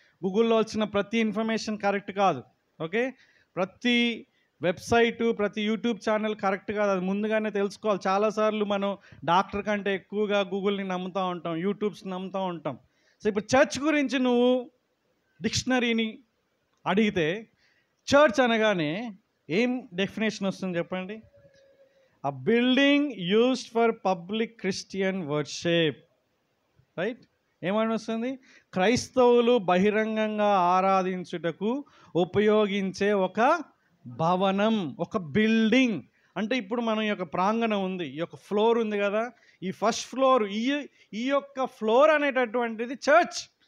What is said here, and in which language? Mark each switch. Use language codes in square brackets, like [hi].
[te] గూగుల్లో వచ్చిన ప్రతి ఇన్ఫర్మేషన్ కరెక్ట్ కాదు. ఓకే, ప్రతి వెబ్సైటు, ప్రతి యూట్యూబ్ ఛానల్ కరెక్ట్ కాదు, అది ముందుగానే తెలుసుకోవాలి. చాలాసార్లు మనం డాక్టర్ కంటే ఎక్కువగా గూగుల్ని నమ్ముతూ ఉంటాం, యూట్యూబ్స్ని నమ్ముతూ ఉంటాం. సో ఇప్పుడు చర్చ్ గురించి నువ్వు డిక్షనరీని అడిగితే చర్చ్ అనగానే ఏం డెఫినేషన్ వస్తుంది చెప్పండి? [en] a building used for public Christian worship. [te] Right, ఏమని వస్తుంది? క్రైస్తవులు బహిరంగంగా ఆరాధించుటకు ఉపయోగించే ఒక భవనం, ఒక బిల్డింగ్. అంటే ఇప్పుడు మనం ఈ యొక్క ప్రాంగణం ఉంది, ఈ యొక్క ఫ్లోర్ ఉంది కదా, ఈ ఫస్ట్ ఫ్లోర్, ఈ యొక్క ఫ్లోర్ అనేటటువంటిది చర్చ్.